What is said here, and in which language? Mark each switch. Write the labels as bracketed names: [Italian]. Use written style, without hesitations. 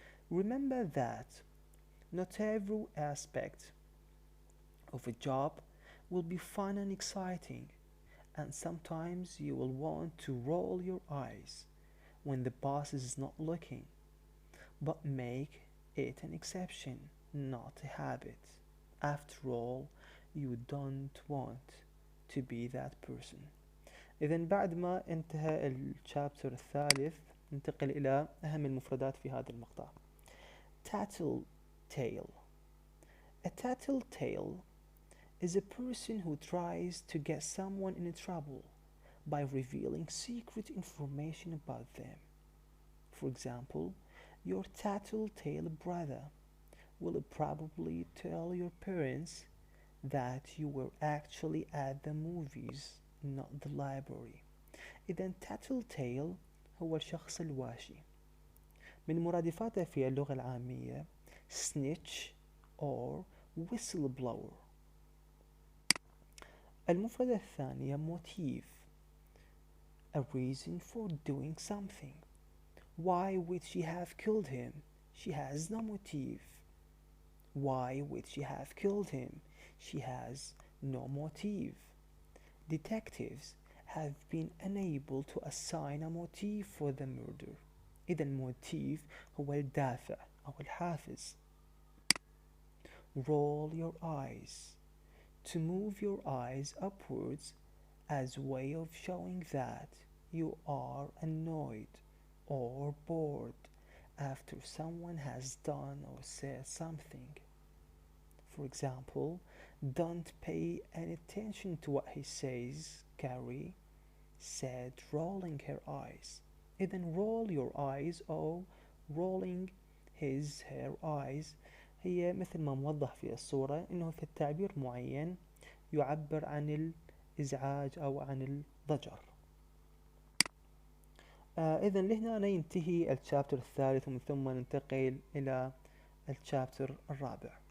[English] Remember that not every aspect of a job will be fun and exciting, and sometimes you will want to roll your eyes when the boss is not looking, but make it an exception, not a habit. After all, you don't want to be that person. [Arabic] إذن بعد ما انتهى الشابتر الثالث ننتقل إلى أهم المفردات في هذا المقطع. [English] Tattletale. A tattletale is a person who tries to get someone in trouble by revealing secret information about them. For example, your tattletale brother will probably tell your parents that you were actually at the movies, not the library. [Arabic] إذن tattletale هو الشخص الواشي. من مرادفاته في اللغة العامية [English] snitch or whistleblower. [Arabic] المفردة الثانية [English] motive, a reason for doing something. Why would she have killed him? She has no motive. Why would she have killed him? She has no motive. Detectives have been unable to assign a motive for the murder. [Arabic] إذا الموتيف هو الدافع أو الحافز. [English] Roll your eyes. To move your eyes upwards as way of showing that you are annoyed or bored after someone has done or said something. For example, don't pay any attention to what he says, Carrie said, rolling her eyes. [Arabic] إذن roll your eyes أو rolling her eyes هي مثل ما موضح في الصورة إنه في التعبير معين يعبر عن الإزعاج أو عن الضجر. إذن لهنا ينتهي الشابتر الثالث ومن ثم ننتقل إلى الشابتر الرابع.